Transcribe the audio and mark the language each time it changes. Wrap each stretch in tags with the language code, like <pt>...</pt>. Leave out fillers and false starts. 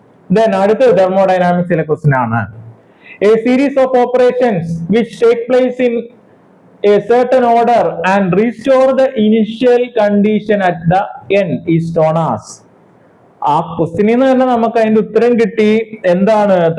<ml>Then അടുത്ത തെർമോഡൈനാമിക്സിലെ question ആണ്.</ml> <en>A series of operations which take place in a certain order and restore the initial condition at the end is known as.</en> <ml>ആ ക്വസ്റ്റ്യനിൽ നിന്ന് തന്നെ നമുക്ക് അതിന്റെ ഉത്തരം കിട്ടി. എന്താണ്?</ml>